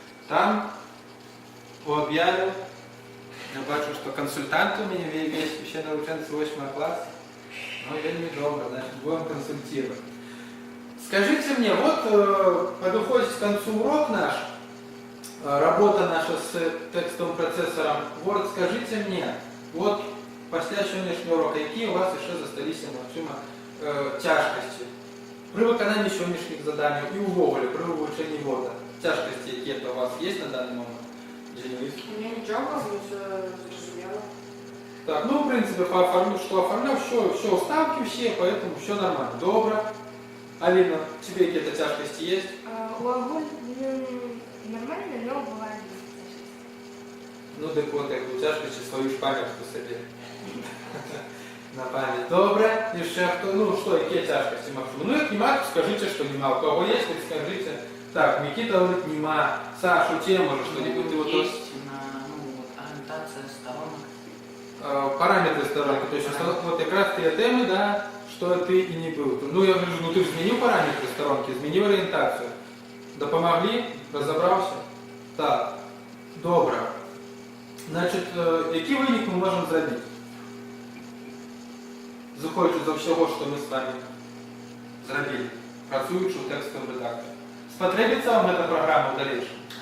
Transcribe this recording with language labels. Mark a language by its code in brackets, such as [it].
[ru] Там по объяве я бачу, что консультант у меня весь ще навченці 8 класса. Ну, вельми добре, значит, будем консультировать. Скажите мне, вот подходит к концу урок наш, работа наша с текстовым процессором Word. Скажите мне, вот [uk] після сьогоднішнього уроку, які у вас ще засталися, можливо, тяжкості при виконанні сьогоднішніх завдань і увогуле при вивченні Word? Тяжкості, які у вас є на даний момент? Денис? Ні, нічого, все зрозуміло. [ru] Так, ну, в принципе, что оформлял, все уставки все, поэтому все нормально. Добро. Алина, тебе какие-то тяжкости есть? Глаголь нормально, но бывает тяжкости. [uk] Ну, так вот, як у тяжкості свою ж пам'ятку собі. На пам'ять. Добре. І ще хто, ну, що, які тяжкості, Максим? [ru] Ну, [uk] як нема, [ru] то скажите, что нема. У кого есть, так скажите. Так, Никита говорит, нема. Саша, у тебя может что-нибудь? Ты вот Есть ориентация сторонок. параметры сторонки, то есть вот как раз те темы, да, что ты и не был. Ну, я говорю, ну ты же изменил параметры сторонки, изменил ориентацию. Да помогли? Разобрался? Так, добре. [uk] Значить, який винік ми можемо зробити? Заходячи до всього, що ми з вами зробили, працюючи в текстовому редакторі. [ru] Спотребиться вам эта программа в дальнейшем?